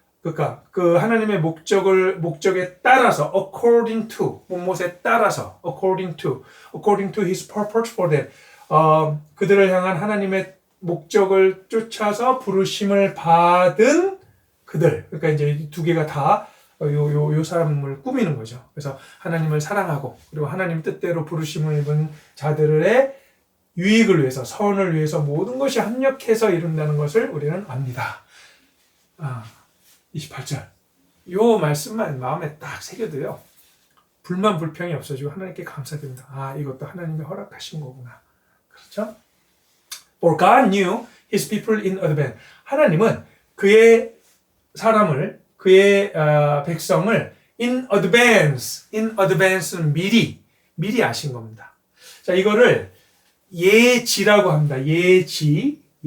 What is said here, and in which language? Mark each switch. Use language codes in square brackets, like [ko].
[ko] 그러니까 그 하나님의 목적에 따라서 [en] according to, [ko] 무엇에 따라서 [en] according to his purpose for them. [ko] 그들을 향한 하나님의 목적을 쫓아서 부르심을 받은 그들. 그러니까 이제 두 개가 다 요 사람을 꾸미는 거죠. 그래서 하나님을 사랑하고 그리고 하나님 뜻대로 부르심을 입은 자들의 유익을 위해서, 선을 위해서 모든 것이 합력해서 이룬다는 것을 우리는 압니다. 28절. 요 말씀만 마음에 딱 새겨도요. 불만 불평이 없어지고 하나님께 감사드립니다. 이것도 하나님이 허락하신 거구나. 그렇죠? [en] For God knew his people in advance. [ko] 하나님은 그의 사람을, 그의 백성을 [en] in advance [ko] 는 미리 아신 겁니다. 자, 이거를 예지라고 합니다. 예지.